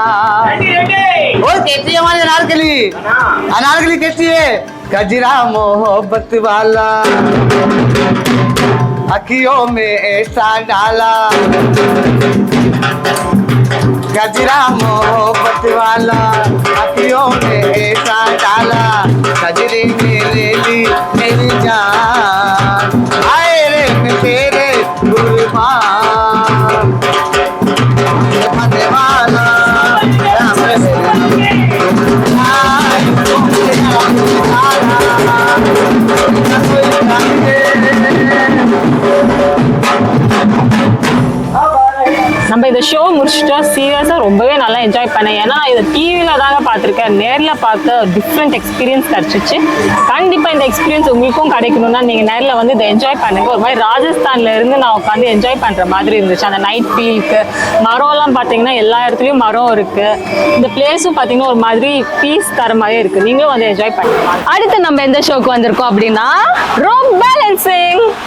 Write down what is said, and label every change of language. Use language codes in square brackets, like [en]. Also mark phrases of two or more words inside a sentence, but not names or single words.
[hi] और कहती है हमारी अनारकली कहती है गजरा मोहब्बत वाला अखियों में ऐसा डाला गजरा मोहब्बत वाला अखियों में ऐसा डाला गजरे में ले ली मेरी जान आए रे मैं तेरे कुर्बान दीवाना [ta] நம்ம இந்த ஷோ முடிச்சுட்டா சீரியஸா ரொம்பவே நல்லா என்ஜாய் பண்ணேன். ஏன்னா இதை டிவியில தாங்க பார்த்துருக்கேன், நேர்ல பார்த்த [en] different experience [ta] கிடைச்சிச்சு. கண்டிப்பா இந்த எக்ஸ்பீரியன்ஸ் உங்களுக்கும் கிடைக்கணும்னா நீங்க நேர்ல வந்து இதை என்ஜாய் பண்ணுங்க. ஒரு மாதிரி ராஜஸ்தான்ல இருந்து நான் உட்காந்து என்ஜாய் பண்ற மாதிரி இருந்துச்சு. அந்த [en] night feelukku [ta] மரம் எல்லாம் பாத்தீங்கன்னா எல்லா இடத்துலயும் மரம் இருக்கு. இந்த பிளேஸும் பாத்தீங்கன்னா ஒரு மாதிரி பீஸ் தர மாதிரி இருக்கு. நீங்களும் வந்து என்ஜாய் பண்ணலாம். அடுத்து நம்ம எந்த ஷோக்கு வந்திருக்கோம் அப்படின்னா [en] rope balancing.